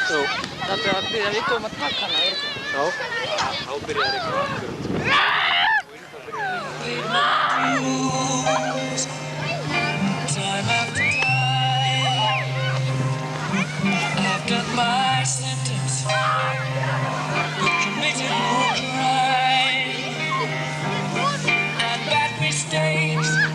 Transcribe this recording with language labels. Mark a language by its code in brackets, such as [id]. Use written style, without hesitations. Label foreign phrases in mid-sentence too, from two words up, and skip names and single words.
[is] Jú. Það er að byrja viku að taka hana, er ekki? Já. Þá byrjar ekki aftur. [en] I've done my sentence, but committed more crime and bad mistakes.